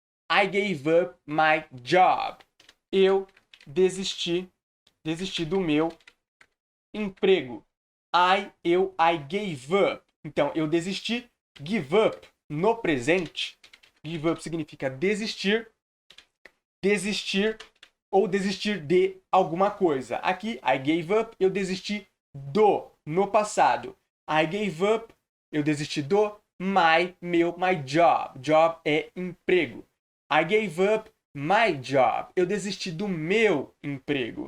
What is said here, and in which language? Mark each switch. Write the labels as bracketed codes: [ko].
[en] I gave up my job. [pt] Eu desisti do meu emprego. [en] I gave up. [pt] Então, eu desisti. [en] Give up [pt] no presente. Give up significa desistir. Desistir ou desistir de alguma coisa. Aqui, [en] I gave up, [pt] eu desisti do, no passado. [en] I gave up, [pt] eu desisti do [en] my job. [pt] Job é emprego. [en] I gave up my job. [pt] Eu desisti do meu emprego.